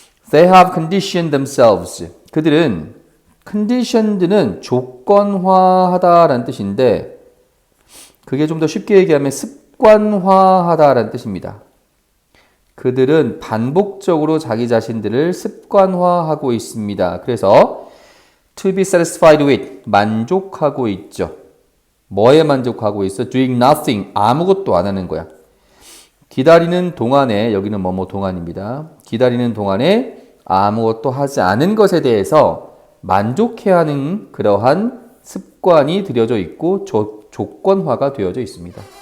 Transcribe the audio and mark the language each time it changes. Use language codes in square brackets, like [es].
[en] They have conditioned themselves. [ko] 그들은 conditioned는 조건화하다라는 뜻인데 그게 좀 더 쉽게 얘기하면 습관화하다라는 뜻입니다. 그들은 반복적으로 자기 자신들을 습관화하고 있습니다. 그래서 [en] to be satisfied with, [ko] 만족하고 있죠. 뭐에 만족하고 있어? [en] doing nothing, [ko] 아무것도 안 하는 거야. 기다리는 동안에, 여기는 뭐뭐 동안입니다. 기다리는 동안에 아무것도 하지 않은 것에 대해서 만족해야 하는 그러한 습관이 들여져 있고 조건화가 되어져 있습니다.